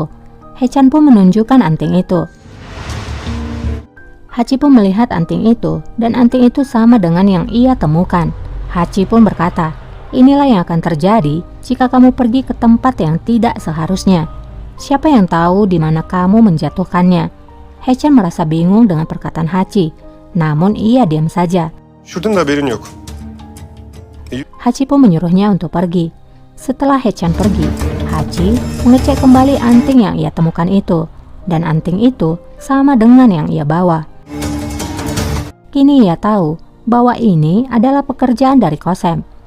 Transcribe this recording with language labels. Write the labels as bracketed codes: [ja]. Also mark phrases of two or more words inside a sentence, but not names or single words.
[id] Hechan pun menunjukkan anting itu. Hachi pun melihat anting itu, dan anting itu sama dengan yang ia temukan. Hachi pun berkata, inilah yang akan terjadi jika kamu pergi ke tempat yang tidak seharusnya. Siapa yang tahu di mana kamu menjatuhkannya? Hechan merasa bingung dengan perkataan Hachi, namun ia diam saja. [tr] Şuradan da haberin yok. [id] Hachi pun menyuruhnya untuk pergi. Setelah Hechan pergi, Hachi mengecek kembali anting yang ia temukan itu, dan anting itu sama dengan yang ia bawa. Kini ia tahu bahwa ini adalah pekerjaan dari Kosem.